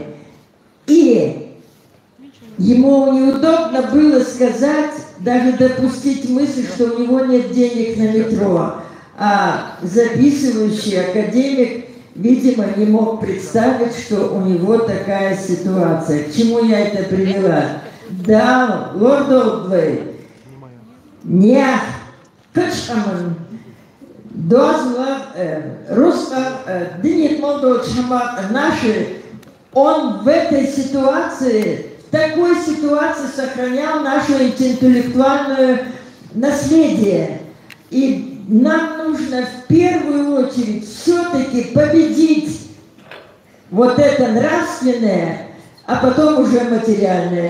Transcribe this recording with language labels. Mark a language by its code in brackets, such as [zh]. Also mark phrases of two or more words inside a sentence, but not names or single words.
[ru] И ему неудобно было сказать, даже допустить мысль, что у него нет денег на метро. А записывающий академик, видимо, не мог представить, что у него такая ситуация. К чему я это привела? Да, лорд Олдвей, не качаман, дозла, руска, динит молдочама, наши, он в этой ситуации, в такой ситуации сохранял наше интеллектуальное наследие. И нам нужно в первую очередь все-таки победить вот это нравственное, а потом уже материальное.